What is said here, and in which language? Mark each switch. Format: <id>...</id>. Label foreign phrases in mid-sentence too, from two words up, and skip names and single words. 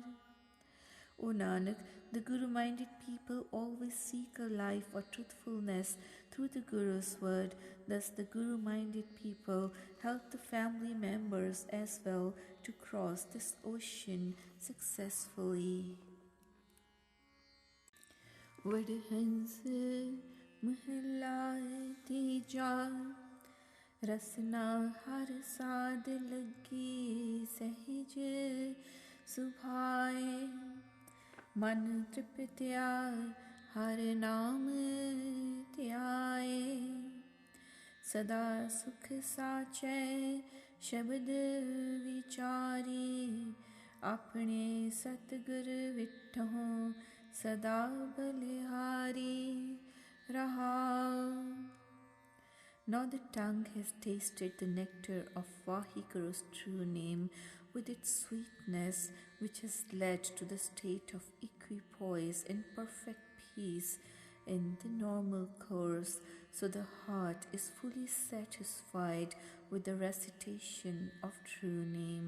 <en>O Nanak, the Guru-minded people always seek a life of truthfulness through the Guru's word. Thus the Guru-minded people help the family members as well to cross this ocean successfully.</en> <pa>ਵਡਹੰਸੁ ਮਹਲਾ ਤੀਜਾ, ਰਸਨਾ ਹਰਿ ਸਾਦਿ ਲਗੀ ਸਹਜਿ ਸੁਭਾਇ। ਮਨੁ ਤ੍ਰਿਪਤਿਆ ਹਰਿ ਨਾਮੁ ਧਿਆਇ ਸਦਾ ਸੁਖੁ ਸਾਚੈ ਸਬਦਿ ਵੀਚਾਰੀ। ਅਪਣੇ ਸਤਿਗੁਰ ਵਿਟਹੁ ਸਦਾ ਬਲਿਹਾਰੀ ਰਹਾਉ।</pa> <en>Now the tongue has tasted the nectar of Vaheguru's true name with its sweetness, which has led to the state of equipoise and perfect peace in the normal course. So the heart is fully satisfied with the recitation of true name.</en>